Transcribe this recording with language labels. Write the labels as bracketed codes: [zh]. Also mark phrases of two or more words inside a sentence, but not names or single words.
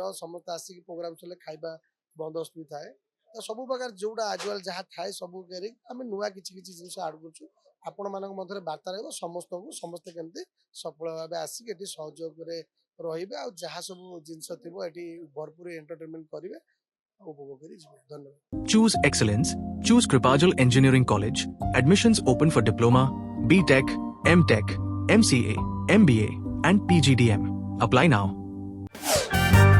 [or] ସମସ୍ତେ ଆସିକି ପ୍ରୋଗ୍ରାମ ସରିଲେ ଖାଇବା ବନ୍ଦୋବସ୍ତ ବି ଥାଏ। ତ ସବୁ ପ୍ରକାର ଯୋଉଟା ଆଜୁଆଲ ଯାହା ଥାଏ ସବୁ କରି ଆମେ ନୂଆ କିଛି ଜିନିଷ ଆଡ୍ କରୁଛୁ। ଆପଣମାନଙ୍କ ମଧ୍ୟରେ ବାର୍ତ୍ତା ରହିବ, ସମସ୍ତେ କେମିତି ସଫଳ ଭାବେ ଆସିକି ଏଠି ସହଯୋଗରେ ରହିବେ, ଆଉ ଯାହା ସବୁ ଜିନିଷ ଥିବ ଏଠି ଭରପୁର ଏଣ୍ଟରଟେନମେଣ୍ଟ କରିବେ, ଉପଭୋଗ କରି ଯିବେ। ଧନ୍ୟବାଦ। [en] Choose excellence. Choose Kripajal Engineering College. Admissions open for Diploma, B.Tech, M.Tech, MCA, MBA, and PGDM. Apply now.